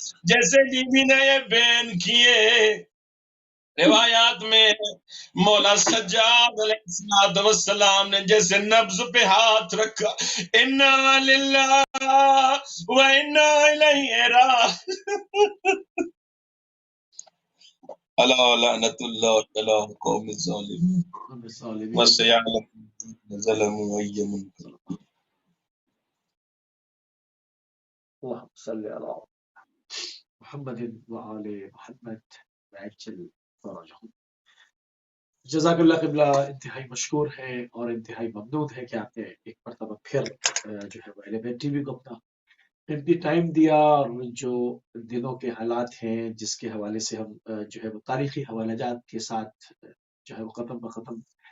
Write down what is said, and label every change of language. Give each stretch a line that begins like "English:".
Urdu: جیسے بیوی نے یہ بیان کیے روایات میں مولا سجاد علیہ السلام نے جیسے نبض پہ ہاتھ رکھا
Arabic: انا للہ و انا الیہ راجعون الا لعنت اللہ علی قوم الظالمین وسيعلم ظلموا أي منكر. اللهم صل على محمد وآل محمد وعجل فرجهم.
Urdu: جزاک اللہ قبلہ انتہائی مشکور ہے اور انتہائی ممنون ہے کہ آپ نے ایک مرتبہ پھر جو ہے وہ ایلیمنٹ ٹی وی کو اپنا قیمتی ٹائم دیا، اور جو دنوں کے حالات ہیں جس کے حوالے سے ہم جو ہے وہ تاریخی حوالہ جات کے ساتھ جو ہے وہ ختم بختم